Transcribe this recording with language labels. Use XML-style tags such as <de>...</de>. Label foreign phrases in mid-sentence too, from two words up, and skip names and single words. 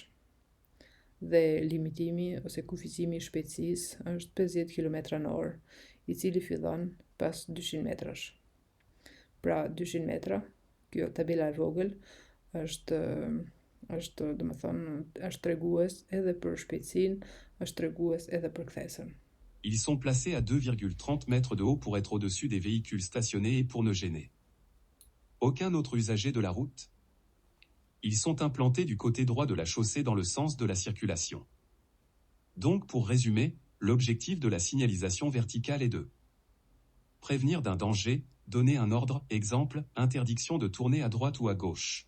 <sq>Dhe limitimi ose kuficimi i shpejtësisë është 50 km/h, i cili fillon pas 200 metrash. Pra 200 metra, kjo tabela e vogël është tregues edhe për shpejtësinë, është tregues edhe për kthesën.</sq> <fr>Ils sont placés à 2,30 mètres de haut pour être au-dessus des véhicules stationnés et pour ne gêner aucun autre usager de la route. Ils sont implantés du côté droit de la chaussée dans le sens de la circulation. Donc, pour résumer, l'objectif de la signalisation verticale est de prévenir d'un danger, donner un ordre, exemple, interdiction de tourner à droite ou à gauche.</fr>